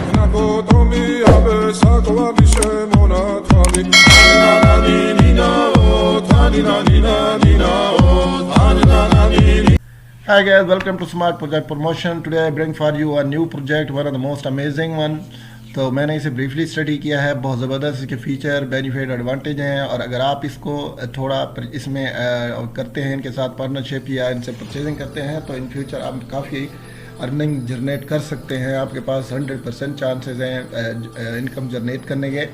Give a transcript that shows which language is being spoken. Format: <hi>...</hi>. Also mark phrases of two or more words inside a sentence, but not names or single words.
<en>Sako Tombi Abe Sako Abishe Mona Tombi Nina O Tanina Nina Nina O Tanina Nina. Hi guys, welcome to Smart Project Promotion. Today I bring for you a new project, one of the most amazing one.</en> <hi>तो मैंने इसे</hi> <en>briefly study</en> <hi>किया है, बहुत ज़बरदस्त इसके</hi> <en>feature benefit advantage</en> <hi>हैं, और अगर आप इसको थोड़ा इसमें करते हैं, इनके साथ पार्टनरशिप या इनसे परचेजिंग करते हैं, तो</hi> <en>in future</en> <hi>आप काफ़ी</hi> <en>earning generate</en> <hi>कर सकते हैं। आपके पास 100% चांसेस हैं</hi> <en>income generate</en> <hi>करने के।</hi>